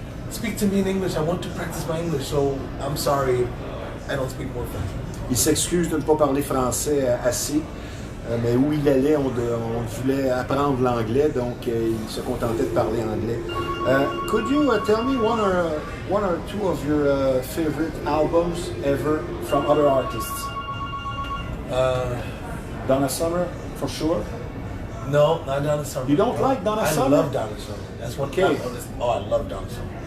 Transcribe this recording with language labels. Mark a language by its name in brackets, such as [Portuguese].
[English] Speak to me in English. I want to practice my English. So I'm sorry, I don't speak more French. [French] Il s'excuse de ne pas parler français assez, mais où il allait, on voulait apprendre l'anglais, donc il se contentait de parler anglais. [English] Could you tell me one or two of your favorite albums ever from other artists? Donna Summer, for sure. No, not Donna Summer. You don't like Donna Summer? I love Donna Summer. That's one. Okay. I love Donna Summer.